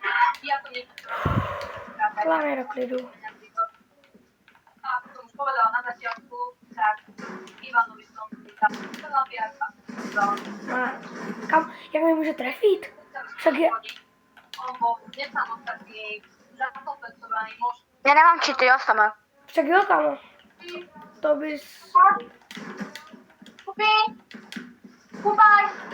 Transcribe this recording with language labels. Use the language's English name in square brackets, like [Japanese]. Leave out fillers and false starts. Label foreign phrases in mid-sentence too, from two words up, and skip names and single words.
[Czech] Hlavně do klidu. [Slovak] Ako som už povedala na začiatku, tak Ivanovi som chcela piarka. [Czech] Kam? Jak mi může trefit? Však je... [Slovak] On bol nesamostatný, zakompensovaný muž. [Czech] Já nemám cheaty, jo, sama. Však jo, kamo. To bys... Kupi! Kupaj!